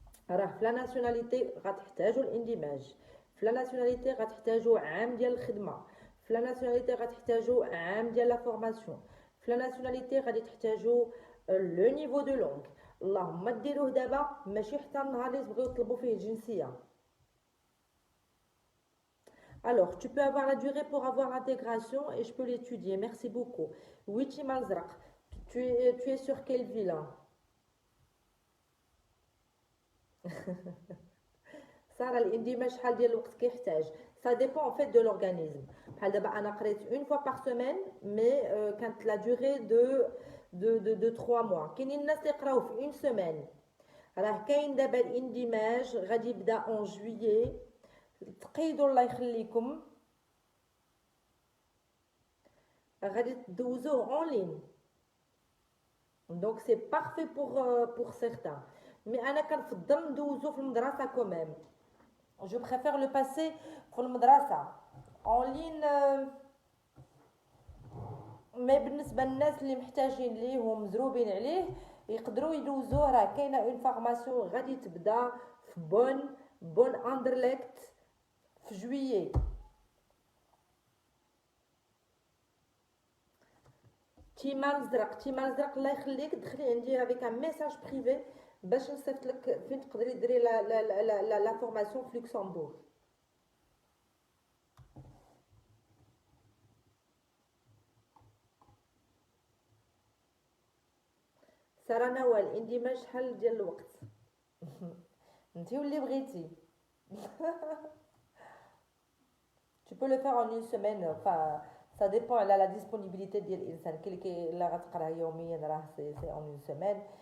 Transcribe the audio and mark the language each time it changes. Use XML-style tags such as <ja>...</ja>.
<ar>راه في لا ناسيوناليتي غتحتاجوا الاندماج، في لا ناسيوناليتي غتحتاجوا عام ديال الخدمه، في لا ناسيوناليتي غتحتاجوا عام ديال لا فورماسيون، في لا ناسيوناليتي غادي تحتاجوا لو نيفو دو لونغ. اللهم ديروه دابا ماشي حتى النهار اللي تبغيو تطلبوا فيه الجنسيه.</ar> <fr>Alors, tu peux avoir la durée pour avoir l'intégration et je peux l'étudier. Merci beaucoup. Oui, Timalzrak, tu es sur quelle ville?</fr> <ar>صار الاندماج شحال ديال الوقت كيحتاج؟</ar> <fr>ça dépend en fait de l'organisme.</fr> <ar>بحال دابا انا قريت</ar> <fr>une fois par semaine mais كانت la durée de 3 mois.</fr> <ar>كاينين الناس اللي يقراو في</ar> <fr>une semaine.</fr> <ar>راه كاين دابا الاندماج غادي يبدا</ar> <fr>en juillet.</fr> <ar>تقيدوا الله يخليكم غادي تدوزوه</ar> <fr>en ligne. Donc c'est parfait pour certains.</fr> <ar>Mais انا كنفضل ندوزو في المدرسه</ar> <fr>quand même. Je préfère le passer</fr> <ar>في المدرسه</ar> <fr>en ligne.</fr> <ar>mais بالنسبه للناس اللي محتاجين ليه ومزروبين عليه يقدروا يدوزوه. راه كاينه اون فورماسيون غادي تبدا في بون اندرليكت في جويي. تيمان زرق الله يخليك، دخلي عندي</ar> <fr>avec un message privé</fr> <ar>باش نصيفط لك فين تقدري ديري لا فورماسيون في لوكسمبورغ. ساره نوال عندي ما شحال ديال الوقت. انتي واللي بغيتي.</ar> <fr>Tu peux le faire en une semaine, enfin ça dépend على la disponibilité</fr> <ar>ديال الانسان. كاين اللي لا غتقرا يوميا راه سي</ar> <fr>en une semaine.</fr>